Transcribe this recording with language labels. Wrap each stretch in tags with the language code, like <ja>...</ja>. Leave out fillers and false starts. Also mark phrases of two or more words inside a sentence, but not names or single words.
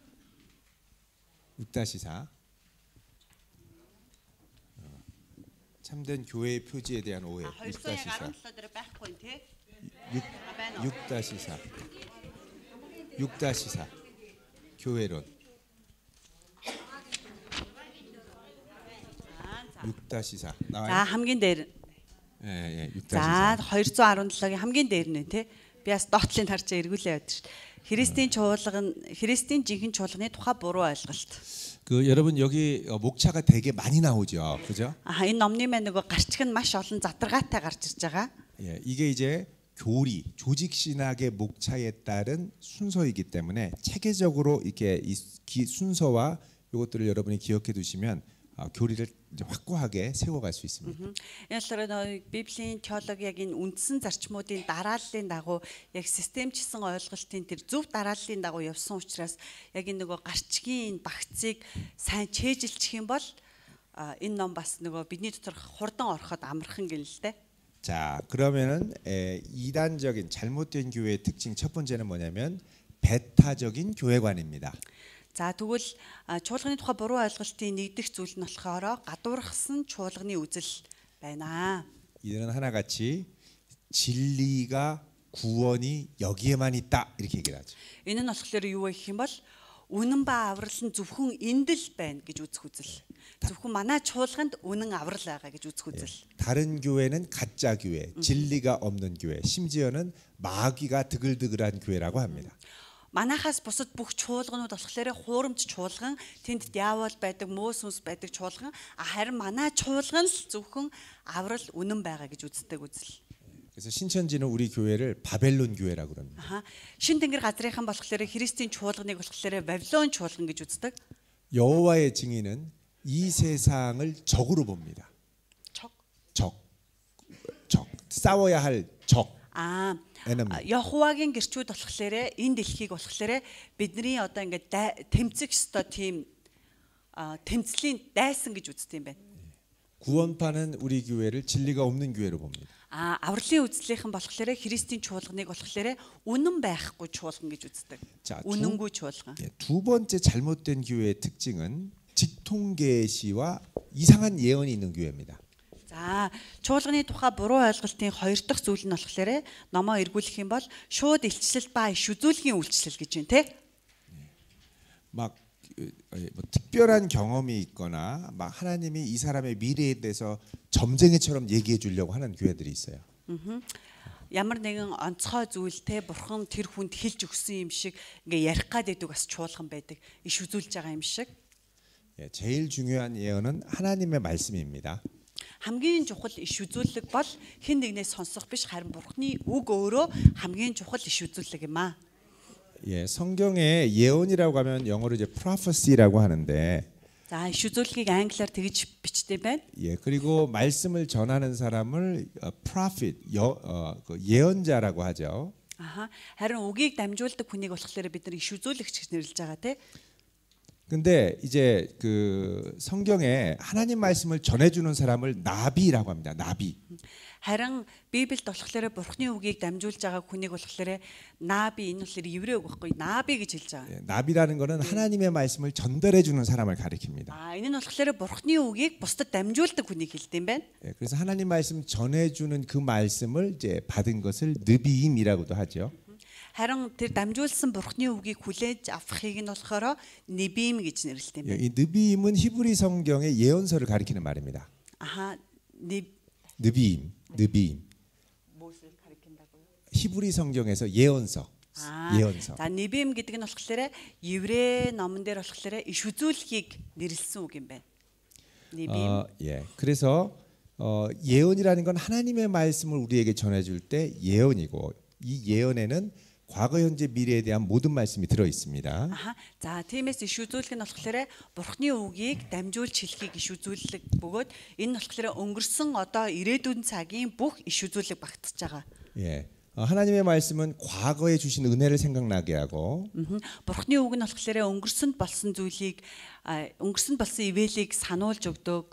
<ko>6-4 참된 교회의 표지에 대한 오해. 6-4 6-4 교회론 6-4 나와요?</ko> <mn>За хамгийн дээр.</mn> <ko>예, 6-4.</ko> <mn>За 217-гийн хамгийн дээр нь те. Би бас доотлыг харж эргүүлээ яваад шүү. Христийн чуулган, Христийн жинхэнэ чуулганы тухай буруу ойлголт.</mn> <ko>그 여러분 여기 목차가 되게 많이 나오죠, 그죠?</ko> <mn>Энэ номны маань нөгөө гарчиг нь маш олон задаргаатай гарч ирж байгаа.</mn> <ko>예, 이게 이제 교리, 조직 신학의 목차에 따른 순서이기 때문에 체계적으로 이렇게 이 순서와 이것들을 여러분이 기억해 두시면 교리를 이제 확고하게 세워갈 수 있습니다.</ko> <mn>Энэ Библийн теологийн үндсэн зарчмуудын дарааллын дагуу яг системчилсэн ойлголтын тэр зөв дарааллын дагуу явсан учраас яг энэ нөгөө гарчгийн багцыг сайн чэйжилчих юм бол энэ ном бас нөгөө бидний дотор хурдан ороход амархан гэнэ л дээ.</mn> <ko>자, 그러면은 이단적인 잘못된 교회의 특징 첫 번째는 뭐냐면 배타적인 교회관입니다.</ko> <mn>За тэгвэл чуулганы тухай буруу ойлголтын нэгдэх зүйл нь болохоор гадуурхсан чуулганы үзэл байна.</mn> <ko>이들은 하나같이 진리가 구원이 여기에만 있다 이렇게 얘기를 하죠.</ko> <mn>Энэ нь болохоор юу вэ гэх юм бол үнэн ба аврал нь зөвхөн энд л байна гэж үзэх үзэл. Зөвхөн манай чуулганд үнэн аврал байгаа гэж үзэх үзэл.</mn> <ko>다른 교회는 가짜 교회, 진리가 없는 교회, 심지어는 마귀가 드글드글한 교회라고 합니다.</ko> <mn>Манайхаас бусад бүх чуулганууд болохоор хуурамч чуулган, тэнд диавол байдаг, мөөс сүнс байдаг чуулган, харин манай чуулган л зөвхөн аврал үнэн байгаа гэж үздэг үзэл.</mn> <ko>그래서 신천지는 우리 교회를 바벨론 교회라고 그럽니다.</ko> <mn>Шин тэнгэр газрынхан болохоор Христийн чуулганыг болохоор Бабилон чуулган гэж үздэг.</mn> <ko>여호와의 증인은 이 세상을 적으로 봅니다. 적. 싸워야 할 적.</ko> <en>enemy.</en> <mn>Яхувагийн гэрчүүд болохоор энэ дэлхийг болохоор бидний одоо ингээд тэмцэх ёстой тийм тэмцлийн дайсан гэж үздэг юм байна.</mn> <ko>구원파는 우리 교회를 진리가 없는 교회로 봅니다.</ko> <mn>Авралын үзлийнхэн болохоор Христийн чуулганыг болохоор үнэн байхгүй чуулган гэж үздэг. үнэнгүй чуулган.</mn> <ko>두 번째 잘못된 교회의 특징은 직통계시와 이상한 예언이 있는 교회입니다.</ko> <mn>За, чуулганы тухай буруу ойлголтын хоёр дахь зүйл нь болохоор номоо эргүүлэх юм бол шууд илчлэл ба иш үзүүлгийн үйлчлэл гэж байна, тэ?</mn> <ko>막 뭐 특별한 경험이 있거나 막 하나님이 이 사람의 미래에 대해서 점쟁이처럼 얘기해 주려고 하는 교회들이 있어요.</ko> <mn>Ямар нэгэн онцгой зүйлтэй бурхан тэр хүнд хэлж өгсөн юм шиг ингээ ярих гад байдаг бас чуулган байдаг. Иш үзүүлж байгаа юм шиг.</mn> <ko>제일 중요한 예언은 하나님의 말씀입니다.</ko> <mn>хамгийн чухал иш үзүүлэг бол хэн нэгнээс сонсох биш харин бурхны үг өөрөө хамгийн чухал иш үзүүлэг юм аа.</mn> <ko>예, 성경에 예언이라고 하면 영어로 이제 prophecy라고 하는데 자,</ko> <mn>иш үзүүлгийг англиар тэгж бичдэг байна.</mn> <ko>예, 그리고 말씀을 전하는 사람을 prophet, 예언자라고 하죠.</ko> <mn>харин үгийг дамжуулдаг хүнийг болохоор бид нар иш үзүүлэгч гэж нэрлэж байгаа те.</mn> <ko>근데 이제 그 성경에 하나님 말씀을 전해주는 사람을 나비라고 합니다. 나비.</ko> <mn>харин Библиэд болохоор бурхны үгийг дамжуулж байгаа хүнийг болохоор наби энэ болохоор еврей үг байхгүй наби гэж хэлж байгаа.</mn> <ko>나비라는 거는 하나님의 말씀을 전달해 주는 사람을 가리킵니다.</ko> <mn>энэ нь болохоор бурхны үгийг бусдад дамжуулдаг хүнийг хэлдэг юм байна.</mn> <ko>그래서 하나님 말씀 전해 주는 그 말씀을 이제 받은 것을 느비임이라고도 하죠.</ko> <mn>харин тэр дамжуулсан бурхны үгийг хүлээж авахыг нь болохоор небим гэж нэрлэдэг юм байна.</mn> <ko>이 느비임은 히브리 성경의 예언서를 가리키는 말입니다. 느비임. 무엇을 가리킨다고요? 히브리 성경에서 예언서. 예언서. 자,</ko> <mn>небим гэдэг нь болохоор еврей номон дээр болохоор иш үзүүлгийг нэрлсэн үг юм байна. небим.</mn> <ko>예. 그래서 예언이라는 건 하나님의 말씀을 우리에게 전해 줄 때 예언이고 이 예언에는 과거, 현재, 미래에 대한 모든 말씀이 들어 있습니다. 자,</ko> <mn>тиймээс иш үзүүлэг нь болохоор бурхны үгийг дамжуулж хэлхийг иш үзүүлэг бөгөөд энэ нь болохоор өнгөрсөн одоо ирээдүйн цагийн бүх иш үзүүлэг багтаж байгаа.</mn> <ko>예. 하나님의 말씀은 과거에 주신 은혜를 생각나게 하고</ko> <mn>бурхны үг нь болохоор өнгөрсөнд болсон зүйлийг өнгөрсөнд болсон ивэлийг сануулж өгдөг.</mn>